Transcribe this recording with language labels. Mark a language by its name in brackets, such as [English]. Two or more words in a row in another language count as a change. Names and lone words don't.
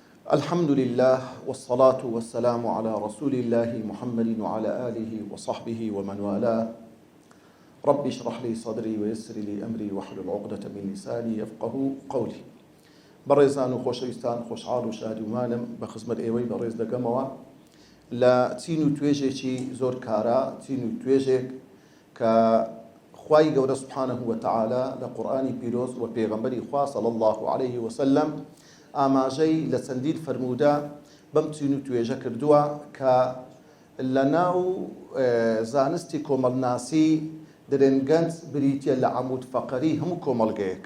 [Arabic] الحمد لله والصلاة والسلام على رسول الله محمد وعلى آله وصحبه ومن والاه. رب اشرح لي صدري ويسر لي أمري واحلل عقدة من لساني يفقه قولي. [Central Kurdish] بەڕێزان و خۆشەویستان خۆشحاڵ و شادومانم بە خزمەت ئێوەی بەڕێز دەکەمەوە لە چین و توێژێکی زۆر کارا، چین و توێژێک کە خوای گەورە [Arabic] سوبحانەه وتەعالا [Central Kurdish] لە قورئانی پیرۆز و پێغەمبەری خوا [Arabic] صلی الله عليه وسلم [Central Kurdish] ئاماژەی لە چەندین فەرموودە بەم چین و توێژە کردووە کە لە ناو زانستی کۆمەڵناسی درێنگەنج بریتیە لە عەمود فەقەری هەموو کۆمەڵگەیەک.